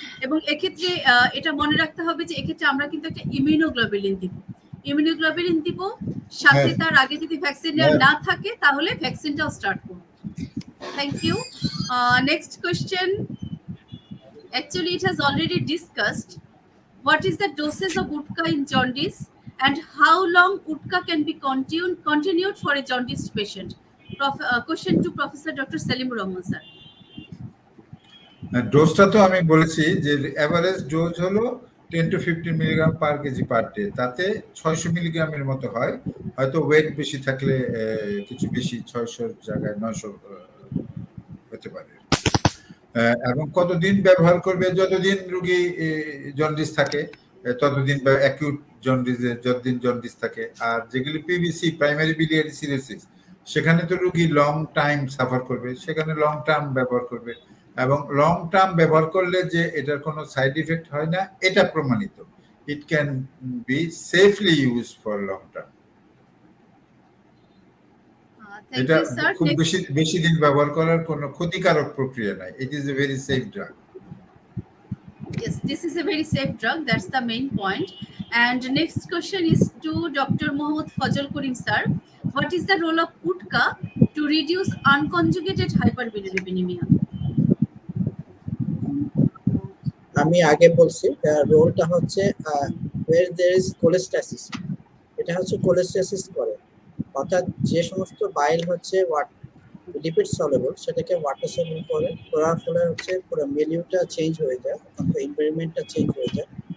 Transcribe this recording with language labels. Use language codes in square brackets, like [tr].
[bn] এবং এক্ষেত্রে এটা মনে রাখতে হবে যে এক্ষেত্রে আমরা কিন্তু একটা ইমিউনোগ্লোবুলিন দিব, সাথে তার আগে যদি ভ্যাকসিন না থাকে তাহলে ভ্যাকসিনটাও স্টার্ট করব। [en] Thank you. Next question. Actually, it has already discussed. What is the dosage of UDCA in jaundice, and how long UDCA can be continued for a jaundice patient? Question to Professor Dr. Salimur Rahman sir. [bn] ডোজটা তো আমি বলেছি যে average dose হলো 10 to 15 milligram per KG per day. তাতে 600 মিলিগ্রামের মতো হয়, হয়তো wait বেশি থাকলে কিছু বেশি, 600 জায়গায় 900 হতে পারে। এবং কতদিন ব্যবহার করবে, যতদিন রোগী জন্ডিস থাকে ততদিন, বা অ্যাকিউট জন্ডিসে যতদিন জন্ডিস থাকে। আর যেগুলি পিবিসি, প্রাইমারি বিলিয়ারি সিরোসিস, সেখানে তো রোগী লং টাইম সাফার করবে, সেখানে লং টার্ম ব্যবহার করবে। এবং লং টার্ম ব্যবহার করলে যে এটার কোনো সাইড ইফেক্ট হয় না এটা প্রমাণিত। [en] It can be safely use for long term. [bn] এটা খুব বেশি দিন ব্যবহার করার কোনো ক্ষতিকারক প্রক্রিয়া নাই। [en] It is a very safe drug. Yes, this is a very safe drug. That's the main point. And next question is to Dr. Mohammad Fazal Karim sir. What is the role of UDCA to reduce unconjugated hyperbilirubinemia? [bn] আমি আগে বলছি রোলটা হচ্ছে [en] where there is cholestasis, [bn] এটা হচ্ছে cholestasis করে, অর্থাৎ যে সমস্ত বাইল হচ্ছে লিপিড সলিউবল সেটাকে ওয়াটার সলিউবল করে, করার ফলে হচ্ছে পুরো মিলিউটা চেঞ্জ হয়ে যায়, অর্থাৎ এনভায়রনমেন্টটা চেঞ্জ হয়ে যায়।